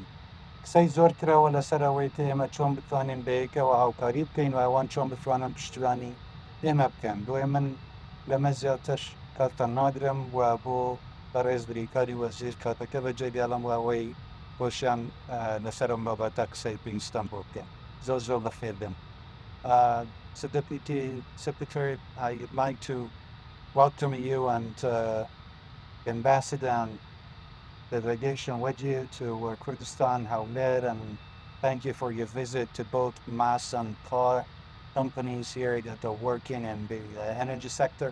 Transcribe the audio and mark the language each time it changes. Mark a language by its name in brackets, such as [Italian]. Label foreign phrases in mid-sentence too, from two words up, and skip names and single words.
[Central Kurdish] قسەی زۆر کرەوە لەسەر ئەوەی کە ئێمە چۆن بتوانین بەیەکەوە هاوکاری بکەین و ئەوان چۆن بتوانن پشتیوانی ئێمە بکەن. بۆیە من لەمە زیاتر کاتتان نادرم و بۆ بەڕێز بریکاری وەزیر کاتەکە بەجێ دێڵم و ئەوەی بۆشیان لەسەرم بابەتە قسەی پێویستم بۆ بکەن. زۆر زۆر بەخێر بێن. [English] Deputy Secretary, I'd like to welcome you and Ambassador and delegation with you to Kurdistan, Hawler, and thank you for your visit to both mass and car companies here that are working in the energy sector.